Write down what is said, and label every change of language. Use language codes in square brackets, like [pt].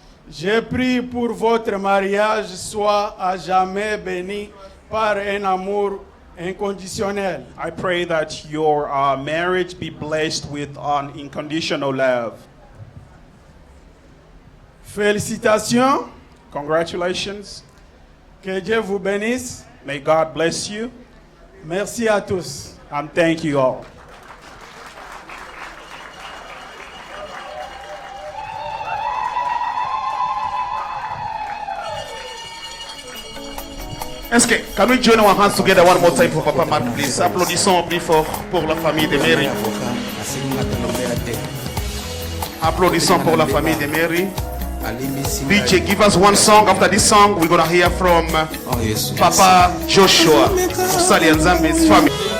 [fr] Je prie pour votre mariage soit à jamais béni par un amour inconditionnel. [en] I pray that your marriage be blessed with an unconditional love. [fr] Félicitations. [en] Congratulations. [fr] Que Dieu vous bénisse. [en] May God bless you. [fr] Merci à tous. [en] And thank you all. Can we join our hands together one more time for Papa Mark, please? [fr] Applaudissons plus fort pour la famille de Mary. Applaudissons pour la famille de Mary. [en] DJ, give us one song. After this song, we're going to hear from Papa Joshua, Sali and Zambi's family.